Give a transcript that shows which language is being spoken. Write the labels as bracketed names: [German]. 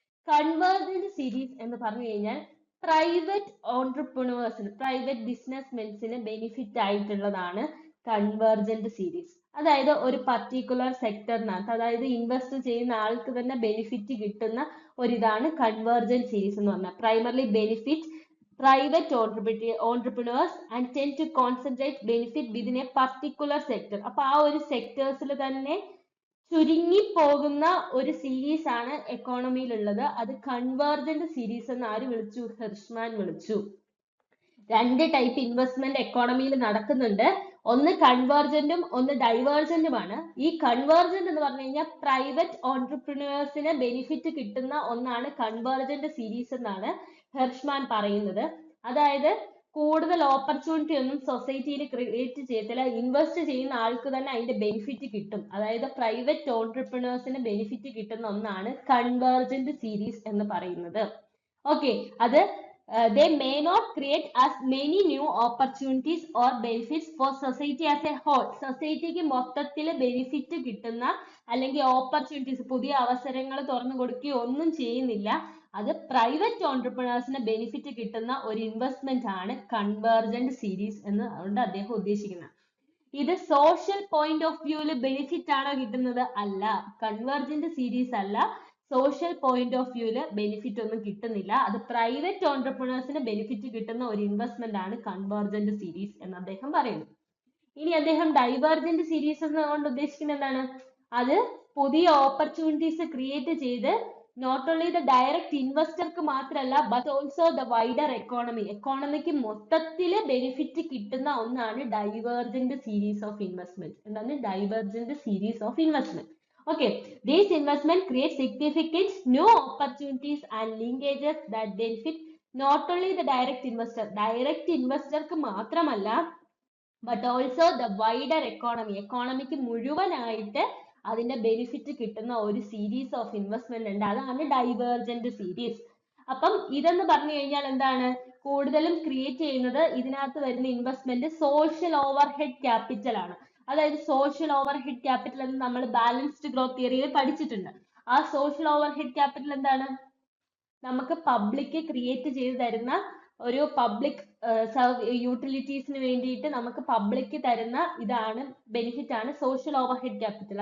[Malayalam] Convergent series എന്ന് പറഞ്ഞു കഴിഞ്ഞാൽ പ്രൈവറ്റ് ഓൺട്രപ്രണേഴ്സിന്, പ്രൈവറ്റ് ബിസിനസ്മെൻസിന് ബെനിഫിറ്റ് ആയിട്ടുള്ളതാണ് കൺവേർജന്റ് സീരീസ്. അതായത് ഒരു പർട്ടിക്കുലർ സെക്ടറിനകത്ത്, അതായത് ഇൻവെസ്റ്റ് ചെയ്യുന്ന ആൾക്ക് തന്നെ ബെനിഫിറ്റ് കിട്ടുന്ന ഒരിതാണ് കൺവേർജന്റ് സീരീസ് എന്ന് പറഞ്ഞാൽ. Primarily benefit [English] private entrepreneurs and tend to concentrate benefit within a particular sector. [Malayalam] അപ്പൊ ആ ഒരു സെക്ടേഴ്സിൽ തന്നെ ചുരുങ്ങി പോകുന്ന ഒരു സീരീസ് ആണ് എക്കോണമിയിൽ ഉള്ളത്. അത് കൺവേർജന്റ് സീരീസ് എന്ന് ആര് വിളിച്ചു? ഹിർഷ്മാൻ വിളിച്ചു. രണ്ട് ടൈപ്പ് ഇൻവെസ്റ്റ്മെന്റ് എക്കോണമിയിൽ നടക്കുന്നുണ്ട്. ഒന്ന് കൺവേർജന്റും ഒന്ന് ഡൈവേർജന്റുമാണ്. ഈ കൺവേർജന്റ് എന്ന് പറഞ്ഞു കഴിഞ്ഞാൽ പ്രൈവറ്റ് ഓൺടർപ്രിനേഴ്സിന് ബെനിഫിറ്റ് കിട്ടുന്ന ഒന്നാണ് കൺവേർജന്റ് സീരീസ് എന്നാണ് ഹെർഷ്മാൻ പറയുന്നത്. അതായത് കൂടുതൽ ഓപ്പർച്യൂണിറ്റി ഒന്നും സൊസൈറ്റിയിൽ ക്രിയേറ്റ് ചെയ്യത്തില്ല, ഇൻവെസ്റ്റ് ചെയ്യുന്ന ആൾക്ക് തന്നെ അതിന്റെ ബെനിഫിറ്റ് കിട്ടും. അതായത് പ്രൈവറ്റ് ഓൺടർപ്രിനേഴ്സിന് ബെനിഫിറ്റ് കിട്ടുന്ന ഒന്നാണ് കൺവേർജന്റ് സീരീസ് എന്ന് പറയുന്നത്. ഓക്കെ, അത് [English] they may not create as many new opportunities or benefits for society as a whole. [Malayalam] സൊസൈറ്റിക്ക് മൊത്തത്തിൽ ബെനിഫിറ്റ് കിട്ടുന്ന അല്ലെങ്കിൽ ഓപ്പർച്യൂണിറ്റീസ്, പുതിയ അവസരങ്ങൾ തുറന്നു കൊടുക്കുകയോ ഒന്നും ചെയ്യുന്നില്ല. അത് പ്രൈവറ്റ് ഓൺടർപ്രിനേഴ്സിന് ബെനിഫിറ്റ് കിട്ടുന്ന ഒരു ഇൻവെസ്റ്റ്മെന്റ് ആണ് കൺവേർജന്റ് സീരീസ് എന്ന് കൊണ്ട് അദ്ദേഹം ഉദ്ദേശിക്കുന്നത്. ഇത് സോഷ്യൽ പോയിന്റ് ഓഫ് വ്യൂവിൽ ബെനിഫിറ്റ് ആണോ കിട്ടുന്നത്? അല്ല, കൺവേർജന്റ് സീരീസ് അല്ല, സോഷ്യൽ പോയിന്റ് ഓഫ് വ്യൂവില് ബെനിഫിറ്റ് ഒന്നും കിട്ടുന്നില്ല. അത് പ്രൈവറ്റ് ഓൺടർപ്രിനേഴ്സിന് ബെനിഫിറ്റ് കിട്ടുന്ന ഒരു ഇൻവെസ്റ്റ്മെന്റ് ആണ് കൺവേർജന്റ് സീരീസ് എന്ന് അദ്ദേഹം പറയുന്നു. ഇനി അദ്ദേഹം ഡൈവേർജന്റ് സീരീസ് എന്നുകൊണ്ട് ഉദ്ദേശിക്കുന്നത് എന്താണ്? അത് പുതിയ ഓപ്പർച്യൂണിറ്റീസ് ക്രിയേറ്റ് ചെയ്ത് [English] not only the direct ഇൻവെസ്റ്റർക്ക് [Malayalam] മാത്രമല്ല [English] but also the wider economic [Malayalam] മൊത്തത്തില് ബെനിഫിറ്റ് കിട്ടുന്ന ഒന്നാണ് ഡൈവേർജന്റ് സീരീസ് ഓഫ് ഇൻവെസ്റ്റ്മെന്റ്. എന്താണ് divergent series of investment? [English] Okay, these investment create significant new opportunities and linkages that benefit not only the direct investor [Malayalam] ക്ക് മാത്രമല്ല [English] but also the wider economy [Malayalam] ക്ക് മുഴുവനായിട്ട് അതിന്റെ benefit കിട്ടുന്ന ഒരു സീരീസ് ഓഫ് ഇൻവെസ്റ്റ്മെന്റ് ഉണ്ട്, അതാണ് ഡൈവേർജന്റ് സീരീസ്. അപ്പം ഇതെന്ന് പറഞ്ഞു കഴിഞ്ഞാൽ എന്താണ്? കൂടുതലും ക്രിയേറ്റ് ചെയ്യുന്നത് ഇതിനകത്ത് വരുന്ന investment social over head capital ആണ്. അതായത് സോഷ്യൽ ഓവർ ഹെഡ് ക്യാപിറ്റൽ എന്ന് നമ്മൾ ബാലൻസ്ഡ് ഗ്രോത്ത് തിയറിയിൽ പഠിച്ചിട്ടുണ്ട്. ആ സോഷ്യൽ ഓവർ ഹെഡ് ക്യാപിറ്റൽ എന്താണ്? നമുക്ക് പബ്ലിക് ക്രിയേറ്റ് ചെയ്ത് തരുന്ന ഒരു പബ്ലിക് യൂട്ടിലിറ്റീസിന് വേണ്ടിയിട്ട് നമുക്ക് പബ്ലിക് തരുന്ന ഇതാണ്, ബെനിഫിറ്റ് ആണ് സോഷ്യൽ ഓവർ ഹെഡ് ക്യാപിറ്റൽ.